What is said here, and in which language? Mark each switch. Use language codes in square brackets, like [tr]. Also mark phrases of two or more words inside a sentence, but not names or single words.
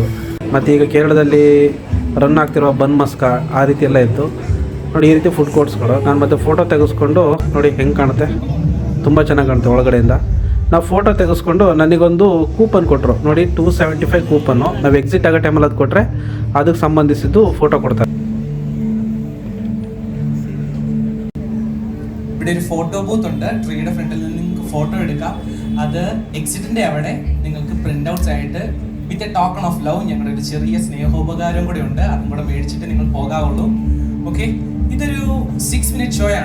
[kn] ಮತ್ತು ಈಗ ಕೇರಳದಲ್ಲಿ ರನ್ ಆಗ್ತಿರೋ ಬನ್ ಮಸ್ಕಾ ಆ ರೀತಿ ಎಲ್ಲ ಇತ್ತು ನೋಡಿ. ಈ ರೀತಿ ಫುಡ್ ಕೋರ್ಟ್ಸ್ಗಳು. ನಾನು ಮತ್ತೆ ಫೋಟೋ ತೆಗೆಸ್ಕೊಂಡು ನೋಡಿ ಹೆಂಗೆ ಕಾಣುತ್ತೆ, ತುಂಬ ಚೆನ್ನಾಗಿ ಕಾಣುತ್ತೆ ಒಳಗಡೆಯಿಂದ. ನಾವು ಫೋಟೋ ತೆಗೆಸ್ಕೊಂಡು ನನಗೊಂದು ಕೂಪನ್ ಕೊಟ್ಟರು ನೋಡಿ, 275 ಕೂಪನ್ನು. ನಾವು ಎಕ್ಸಿಟ್ ಆಗೋ ಟೈಮಲ್ಲಿ ಅದು ಕೊಟ್ಟರೆ ಅದಕ್ಕೆ ಸಂಬಂಧಿಸಿದ್ದು ಫೋಟോ ಕೊಡ್ತಾರೆ. [ml] ഇവിടെ ഒരു ഫോട്ടോ ബൂത്ത് ഉണ്ട്. ട്രീയുടെ ഫ്രണ്ടിൽ നിന്ന് നിങ്ങൾക്ക് ഫോട്ടോ എടുക്കാം. അത് എക്സിറ്റിന്റെ അവിടെ നിങ്ങൾക്ക് [en] print outs [ml] ആയിട്ട് [en] with a token of love [ml] ഞങ്ങളുടെ ഒരു ചെറിയ സ്നേഹോപകാരം കൂടെ ഉണ്ട്. അതും കൂടെ മേടിച്ചിട്ട് നിങ്ങൾ പോകാവുള്ളൂ. ഓക്കെ, ഇതൊരു 6 minute ഷോ ആണ്.